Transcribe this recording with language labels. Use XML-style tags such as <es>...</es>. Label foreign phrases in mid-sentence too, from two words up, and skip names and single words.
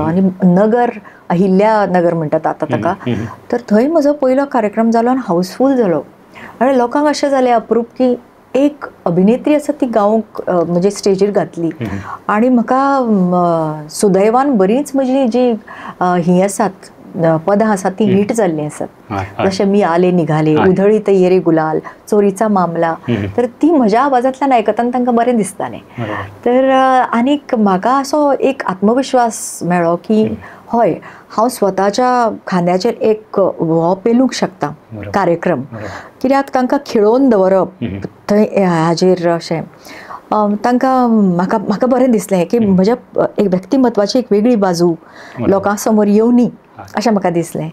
<kok>आनी नगर, अहिल्या नगर म्हणटात आतां ताका, तर थंय म्हजो पयलो कार्यक्रम जालो आनी हावसफूल जालो. आनी लोकांक अशें जालें अप्रूप की एक अभिनेत्री आसा ती गावंक म्हणजे स्टेजीर घातली. आनी म्हाका सुदैवान बरींच म्हजी जी ही आसात पदां आसात ती हिट जाल्लीं आसात. जशें मी आले निघाले, उधळीत येरे गुलाल, चोरीचा मामला, तर ती म्हज्या आवाजांतल्यान आयकताना तांकां बरें दिसतालें. तर आनीक म्हाका असो एक आत्मविश्वास मेळ्ळो की हय, हांव स्वताच्या खांद्याचेर एक हो पेलूंक शकता कार्यक्रम. कित्याक तांकां खिळोवन दवरप थंय हाजेर अशें तांकां म्हाका बरें दिसलें की म्हज्या एक व्यक्तिमत्वाची एक वेगळी बाजू लोकां समोर येवनी अशें म्हाका दिसलें.</kok>